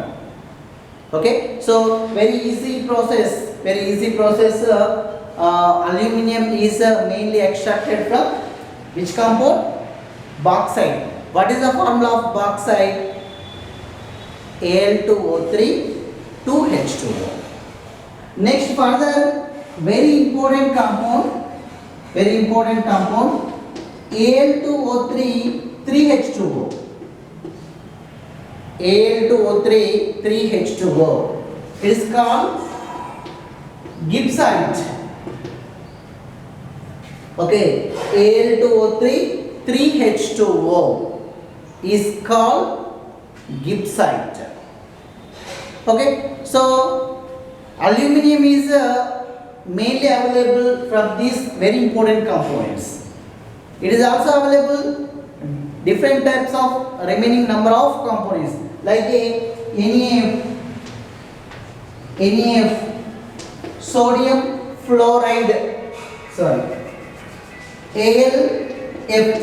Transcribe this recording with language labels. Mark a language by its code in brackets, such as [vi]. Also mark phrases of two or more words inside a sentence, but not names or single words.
[en] Okay, so very easy process. Very easy process. Aluminium is mainly extracted from which compound? Bauxite. What is the formula of bauxite? Al2O3 2H2O. Next further very important compound Al2O3 3H2O. Al2O3 3H2O. It is called gibbsite. Okay, Al2O3 3H2O is called gibbsite. Okay, so aluminium is mainly available from these very important components. It is also available different types of remaining number of components like a NAF, sodium fluoride, AlF3.